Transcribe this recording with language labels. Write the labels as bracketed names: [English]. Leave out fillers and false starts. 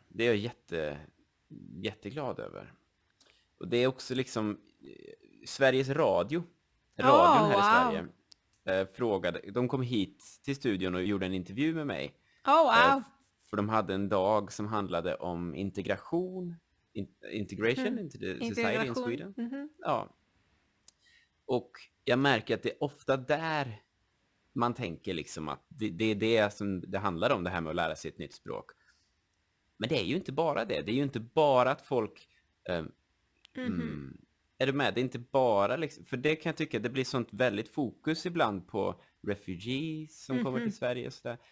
[Swedish] Det är jag jätteglad över. Och det är också liksom Sveriges Radio. Radion här i Sverige frågade. De kom hit till studion och gjorde en intervju med mig. För de hade en dag som handlade om integration. [English] Integration into the society in Sweden. [Swedish] Ja. Och jag märker att det är ofta där man tänker liksom att det är det som det handlar om, det här med att lära sig ett nytt språk. Men det är ju inte bara det. Det är ju inte bara att folk... Är du med? Det är inte bara liksom... För det kan jag tycka, det blir sånt väldigt fokus ibland på refugees som kommer till Sverige och sådär.